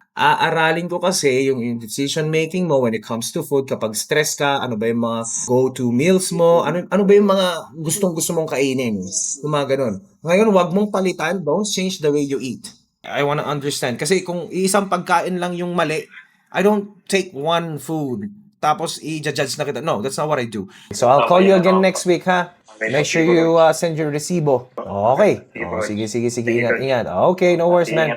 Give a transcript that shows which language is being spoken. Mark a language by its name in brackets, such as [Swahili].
[Filipino] Aaralin ko kasi yung decision making mo when it comes to food. Kapag stress ka, ano ba yung mga go-to meals mo? Ano ba yung mga gustong-gusto mong kainin? Yung mga ganun. Ngayon, wag mong palitan. [English] Don't change the way you eat. I wanna understand. [Filipino] Kasi kung isang pagkain lang yung mali, [English] I don't take one food [Filipino] tapos i-judge na kita. [English] No, that's not what I do. So I'll call you again next week, ha? Make sure you send your resibo. Okay. [Filipino] Sige. Ingat. [English] Okay, no worries, man.